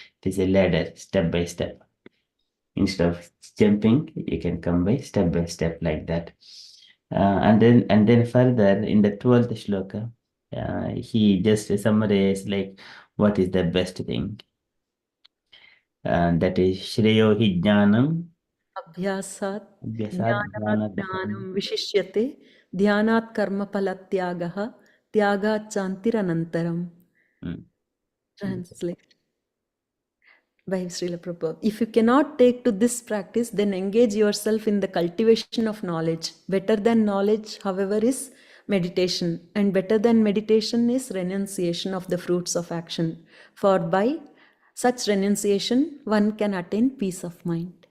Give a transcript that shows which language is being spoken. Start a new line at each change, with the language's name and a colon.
English: It is a ladder, step by step. Instead of jumping, you can come by step like that. And then further in the 12th shloka, he just summarized like what is the best thing. That is
Sanskrit: Shreyo hi jnanam अभ्यासात् abhyasat ज्ञानात् jnanat ज्ञानं विशिष्यते ध्यानात् कर्मफलत्यागः त्यागात् शान्तिरनन्तरम्.
English: Translate by Srila Prabhupada. If you cannot take to this practice, then engage yourself in the cultivation of knowledge. Better than knowledge, however, is meditation, and better than meditation is renunciation of the fruits of action. For by such renunciation, one can attain peace of mind.